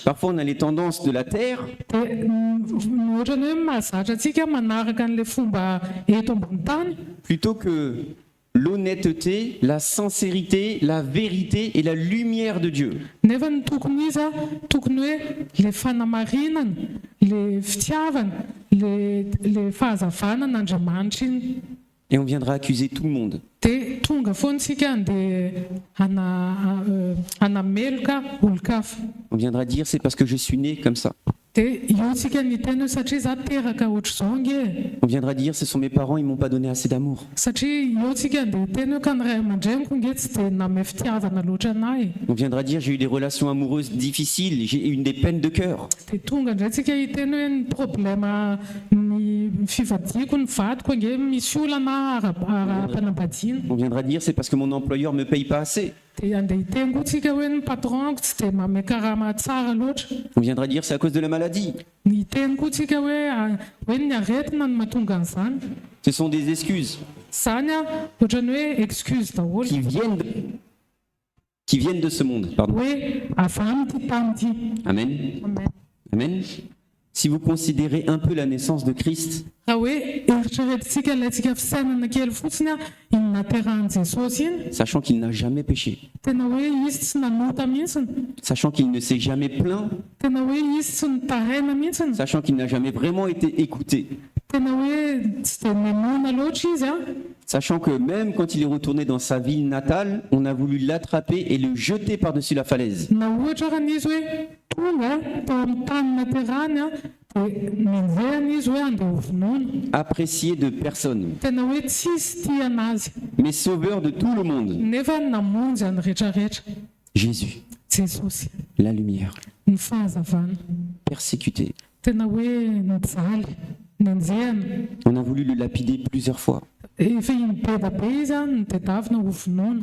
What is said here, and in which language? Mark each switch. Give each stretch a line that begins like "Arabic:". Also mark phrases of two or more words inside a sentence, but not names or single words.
French: Parfois, on a les tendances de la terre
Malagasy: Dia ohatrany hoe mahazatra antsika manaraka an'le fomba eto ambony tany
French: plutôt que l'honnêteté, la sincérité, la vérité et la lumière de Dieu.
Malagasy: nefa ny tokony izy a tokony hoe le fanamarinana le fitiavana le fahazavana n'Andriamanitra iny
French: et on viendra accuser tout le monde.
Malagasy: dia tonga foana isika andeha hanameloka olo-kafa.
French: On viendra dire c'est parce que je suis né comme ça.
Malagasy: Dia io tsika ny teny hoe satria za teraka ohatr'izao nge.
French: On viendra dire ce sont mes parents, ils m'ont pas donné assez d'amour.
Malagasy: Satria io tsika andeha teny hoe ka ny ray aman-dreniko nge tsy dia name fitiavana loatra anahy.
French: On viendra dire j'ai eu des relations amoureuses difficiles, j'ai eu des peines de cœur.
Malagasy: Dia tonga indray tsika hiteny hoe ny problema ny fivadiako ny vadiko nge misy olana ara-panambadiana.
French: On viendra dire c'est parce que mon employeur me paye pas assez.
Malagasy: Dia andeha hiteny koa tsika hoe ny patronko tsy dia mame karama tsara loatra.
French: On viendra dire c'est à cause de la maladie.
Malagasy: Ny teny koa tsika hoe ny aretina no mahatonga an'izany.
French: Ce sont des excuses
Malagasy: Zany ohatrany hoe excuse daholo
French: qui viennent de ce monde. Pardon.
Malagasy: hoe avy amity tany ity. Amen. Amen. Amen.
French: Si vous considérez un peu la naissance de Christ,
Malagasy: Raha hoe eritreretintsika ilayntsika fisainana kely fotsiny iny naterahany Jesosy iny,
French: sachant qu'il n'a jamais péché,
Malagasy: tena hoe izy tsy nanota mihitsiny,
French: sachant qu'il ne s'est jamais plaint,
Malagasy: tena hoe izy tsy nitaraina mihitsiny,
French: sachant qu'il n'a jamais vraiment été écouté,
Malagasy: tena hoe tsy dia nenona loatra izy
French: sachant que même quand il est retourné dans sa ville natale, on a voulu l'attraper et le jeter par-dessus la falaise.
Malagasy: na ohatra raha n'izy hoe tonga tao amin'ny tany naterahany dia ninjehana izy hoe andeha hovonoana.
French: Apprécié de personne,
Malagasy: Tena hoe tsisy tia anazy,
French: mais sauveur de tout le monde.
Malagasy: nefa namonjy any rehetrarehetra. Jésus, Jesosy
French: la lumière,
Malagasy: ny fahazavana,
French: persécuté.
Malagasy: tena hoe nijaly ninjehana.
French: On a voulu le lapider plusieurs fois.
Malagasy: Efa iny be da be izy nitadiavina hovonoana.